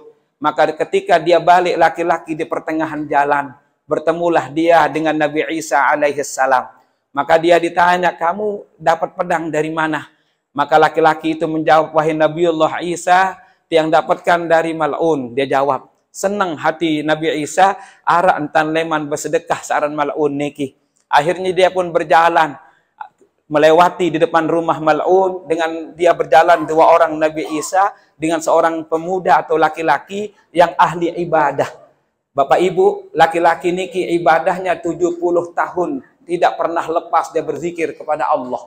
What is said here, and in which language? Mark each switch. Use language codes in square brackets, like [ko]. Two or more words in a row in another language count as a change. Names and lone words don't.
[id] Maka ketika dia balik laki-laki di pertengahan jalan, bertemulah dia dengan Nabi Isa alaihissalam. Maka dia ditanya, kamu dapat pedang dari mana? Maka laki-laki itu menjawab, wahai Nabiullah Isa, yang dapatkan dari mal'un. Dia jawab, senang hati Nabi Isa, [sas] ara entan leman [id] bersedekah saran mal'un niki. Akhirnya dia pun berjalan, melewati di depan rumah mal'un, dengan dia berjalan dua orang Nabi Isa, dengan seorang pemuda atau laki-laki yang ahli ibadah. Bapak Ibu, laki-laki niki ibadahnya 70 tahun, tidak pernah lepas dia berzikir kepada Allah.